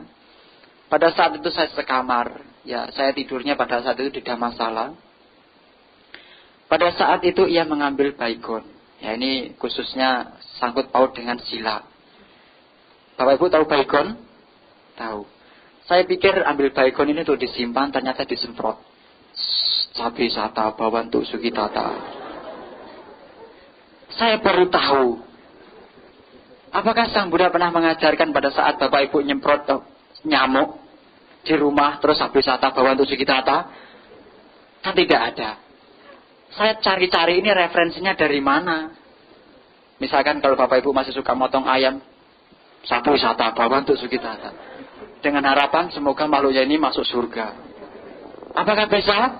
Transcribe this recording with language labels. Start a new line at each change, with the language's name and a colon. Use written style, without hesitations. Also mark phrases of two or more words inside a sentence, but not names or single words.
Indonesian: Pada saat itu saya sekamar, ya saya tidurnya pada saat itu di Dhammasala. Pada saat itu ia mengambil baygon. Ya ini khususnya sangkut paut dengan sila. Bapak Ibu tahu baygon? Tahu. Saya pikir ambil baygon ini untuk disimpan, ternyata disemprot.
Pali: Sabi sata bawantu sugitata.
Indonesian: Saya baru tahu. Apakah Sang Buddha pernah mengajarkan pada saat Bapak Ibu nyemprot nyamuk di rumah terus
Pali: sabi sata bawantu sugitata?
Indonesian: Kan tidak ada. Saya cari-cari ini referensinya dari mana. Misalkan kalau Bapak Ibu masih suka motong ayam,
Pali: sabu wisata bawa untuk sugitata.
Indonesian: Dengan harapan semoga makhluknya ini masuk surga. Apakah bisa?